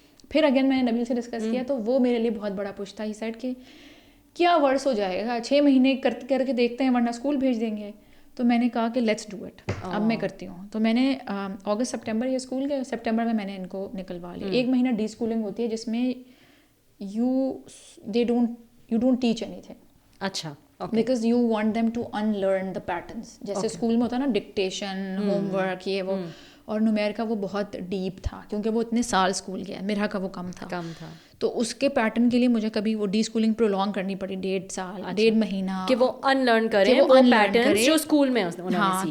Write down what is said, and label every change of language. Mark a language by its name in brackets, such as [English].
[Urdu] پھر اگین میں نے نبیل سے ڈسکس کیا تو وہ میرے لیے بہت بڑا پش تھا. [English] he said [Urdu] کہ کیا ورس ہو جائے گا, 6 مہینے کر کے دیکھتے ہیں ورنہ اسکول بھیج دیں گے. تو میں نے کہا کہ [English] let's do it, [Urdu] اب میں کرتی ہوں. تو میں نے اگست سپٹمبر یہ اسکول گئے, سپٹمبر میں نے ان کو نکلوا لیا. 1 مہینہ ڈی اسکولنگ ہوتی ہے جس میں [English] You don't teach anything. [Urdu] اچھا, [English] Because you want them to unlearn the patterns. [Urdu] جیسے اسکول میں ہوتا ہے نا ڈکٹیشن, ہوم ورک, یہ وہ. اور نمیر کا وہ بہت ڈیپ تھا کیونکہ وہ اتنے سال اسکول گیا, میرا کا وہ کم تھا. تو اس کے پیٹرن کے لیے مجھے کبھی وہ ڈی اسکولنگ پرولونگ کرنی پڑی 1.5 سال, 1.5 مہینہ, کہ وہ ان لرن کریں وہ پیٹرنز جو اسکول میں انہوں نے سیکھے.